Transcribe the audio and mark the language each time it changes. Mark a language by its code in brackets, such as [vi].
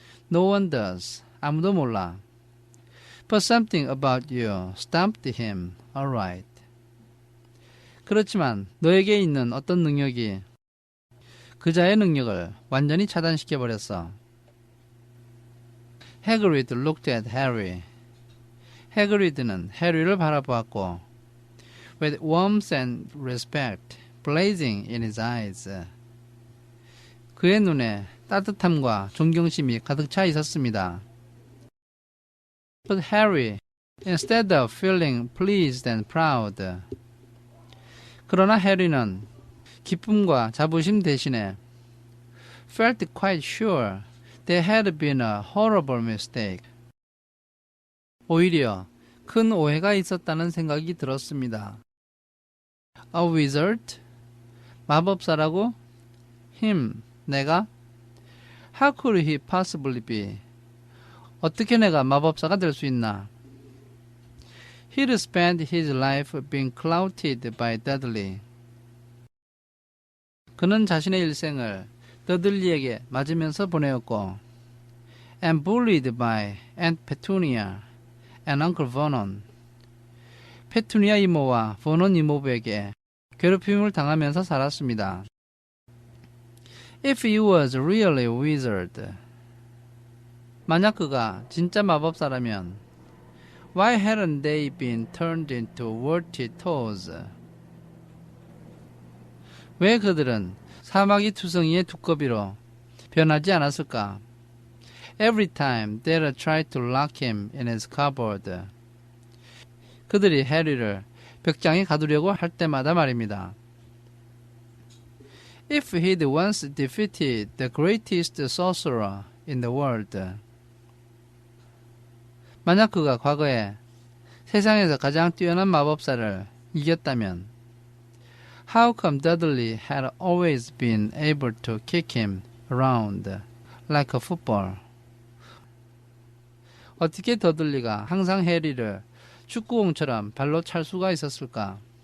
[en] No one does. [ko] 아무도 몰라. [en] But something about you stumped him, alright. [ko] 그렇지만 너에게 있는 어떤 능력이 그자의 능력을 완전히 차단시켜버렸어. [en] Hagrid looked at Harry. [ko] 해그리드는 해리를 바라보았고 [en] with warmth and respect blazing in his eyes. [ko] 그의 눈에 따뜻함과 존경심이 가득 차 있었습니다. [en] But Harry, instead of feeling pleased and proud, [ko] 그러나 해리는 기쁨과 자부심 대신에 [en] felt quite sure there had been a horrible mistake. [ko] 오히려 큰 오해가 있었다는 생각이 들었습니다. [en] A wizard? [ko] 마법사라고? [en] Him, [ko] 내가? [en] How could he possibly be? [ko] 어떻게 내가 마법사가 될 수 있나? [en] He'd spent his life being clouted by Dudley. [ko] 그는 자신의 일생을 더들리에게 맞으면서 보내었고 [en] and bullied by Aunt Petunia and Uncle Vernon. [ko] 페투니아 이모와 버논 이모부에게 괴롭힘을 당하면서 살았습니다. [en] If he was really a wizard, [ko] 만약 그가 진짜 마법사라면 [en] why hadn't they been turned into warty toads? [ko] 왜 그들은 사마귀 투성이의 두꺼비로 변하지 않았을까? [en] Every time they'd try to lock him in his cupboard. [ko] 그들이 해리를 벽장에 가두려고 할 때마다 말입니다. [en] If he'd once defeated the greatest sorcerer in the world. [ko] 만약 그가 과거에 세상에서 가장 뛰어난 마법사를 이겼다면 [en] How come Dudley had always been able to kick him around like a football? [ko] 어떻게 더들리가 항상 해리를 축구공처럼 발로 찰 수가 있었을까?